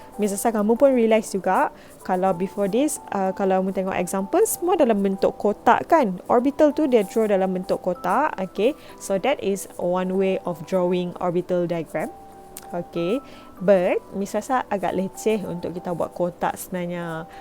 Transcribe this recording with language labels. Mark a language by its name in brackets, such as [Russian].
[Malay] Misalnya kamu pun realize juga kalau [English] before this, [Malay] kalau kamu tengok example, semua dalam bentuk kotak kan. Orbital tu dia draw dalam bentuk kotak. [English] Okay, so that is one way of drawing orbital diagram. [Malay] Okay, but misalnya agak leceh untuk kita buat kotak sebenarnya.